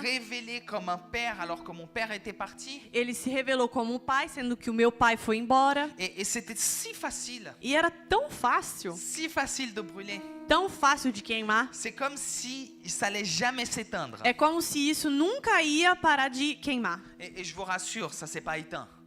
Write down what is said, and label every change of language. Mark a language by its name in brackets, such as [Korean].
[French] révélé comme un père alors que mon père était parti. [Portuguese] Ele se revelou como um pai, sendo que o meu pai foi embora. [French] Et c'était si facile [Portuguese] E era tão fácil [French] de brûler. [Portuguese] tão fácil de queimar. [French] C'est comme si ça allait jamais s'éteindre. [Portuguese] É como se isso nunca ia parar de queimar. [French] Et je vous rassure, ça s'est pas éteint.